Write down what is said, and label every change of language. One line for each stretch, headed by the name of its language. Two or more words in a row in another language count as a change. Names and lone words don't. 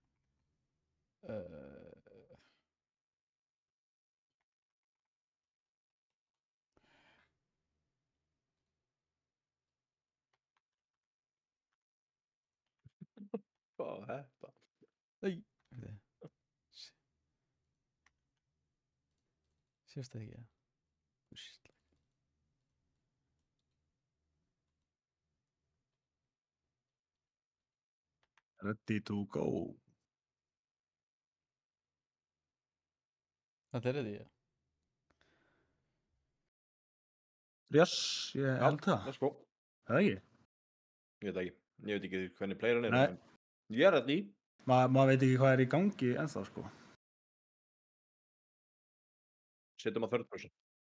Icelandic: Hvað var þetta? Æ, sést það ekki, ja? Úsla.
English: Ready to go.
Icelandic: Þetta er þetta, já. Yes, ég held það.
English: Let's go.
Icelandic: Það ekki? Ég veit ekki. Ég veit ekki hvernig playeran er. Nei. En ég er ready. Maður veit ekki hvað er í gangi ennþá, sko. Setjum að
English: third person.